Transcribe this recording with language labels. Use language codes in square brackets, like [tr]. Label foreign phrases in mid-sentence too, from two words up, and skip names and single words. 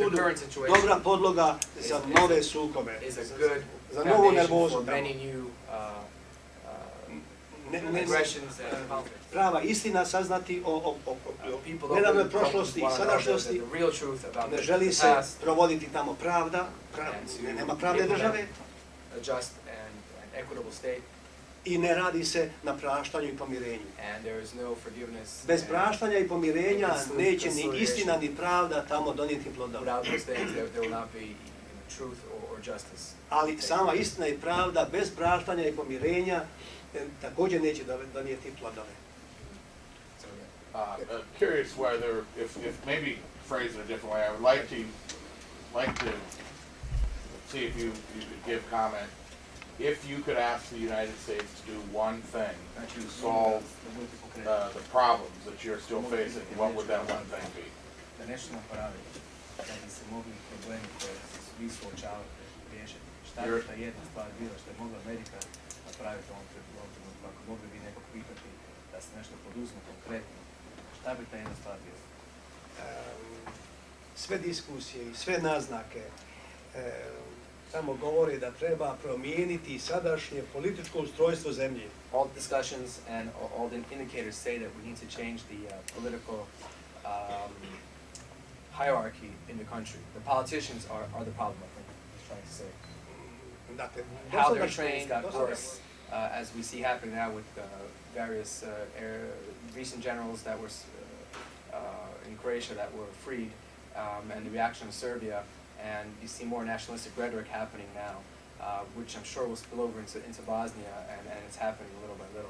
[bs] sudu, [en] current situation [bs] dobra podloga za nove sukobe. [en] is a good [bs] Za novu [en] foundation [bs] nervozu [en] for [bs] tamo. [en] many new [bs] Ne [en] aggressions and conflicts. [bs] prava istina saznati o [en] People don't [bs] nedavnoj [en] really [bs] prošlosti i [en] one another, [bs] sadašnjosti. [en] the real truth about [bs] Ne želi [en] the [bs] se [en] past, [bs] provoditi tamo pravda, nema pravne države [en] a just and equitable state, [bs] i ne radi se na praštanju i pomirenju. [en] and there is no forgiveness. [bs] Bez [en] and [bs] praštanja i pomirenja neće ni [en] Conciliation. [bs] istina ni pravda tamo donijeti plodove. [en] Without those things, there will not be truth or justice. Ali sama istina i pravda bez praštanja i pomirenja također neće donijeti plodove. So yeah. Curious whether, if maybe phrase it a different way, I would like to see if you could give comment. If you could ask the United States to do one thing to solve the problems that you're still facing, what would that one thing be? [bs] Da nešto napravi, da bi se mogli problemi koje se vi suočavate riješiti. Šta bi ta jedna stvar bila što je mogla Amerika napraviti u ovom trenutku? Ako mogli vi nekog pitati da se nešto poduzme konkretno, šta bi ta jedna stvar bila? Sve diskusije i sve naznake samo govore da treba promijeniti sadašnje političko ustrojstvo zemlje. [en] All discussions and all the indicators say that we need to change the political hierarchy in the country. The politicians are the problem, I think, he's trying to say. [bs] Dakle, [en] How their training got worse, as we see happening now with various recent generals that were in Croatia that were freed and the reaction of Serbia, and you see more nationalistic rhetoric happening now, which I'm sure will spill over into Bosnia, and it's happening little by little.